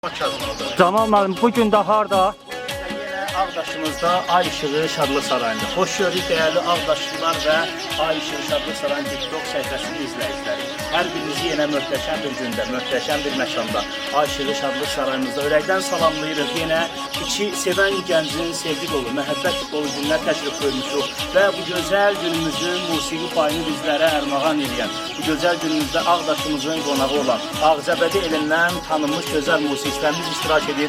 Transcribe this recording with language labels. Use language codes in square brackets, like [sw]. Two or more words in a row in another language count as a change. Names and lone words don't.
[az] Camal müəllim, bugün də harda? [tr] Yine Ağdaşımızda Ay Işığı Şadlı Sarayı'nda. Hoş gördük değerli Ağdaşlılar ve Ay Işığı Şadlı Sarayı'nın TikTok sayfasının izleyicileri. Her birinizi yine möhtəşəm bir günde, [az] möhtəşəm bir məkanda Ay Işığı Şadlı Sarayımızda ürəkdən salamlayırıq. Yine iki seven gəncin sevgi dolu, məhəbbət dolu günlər təşrif bölmüşük və bu gözəl günümüzün musiqi payını bizlərə ərmağan edən, bu gözəl günümüzdə Ağdaşımızın qonağı olan Ağcabədi elindən tanınmış gözəl musiqiçilərimiz iştirak edir.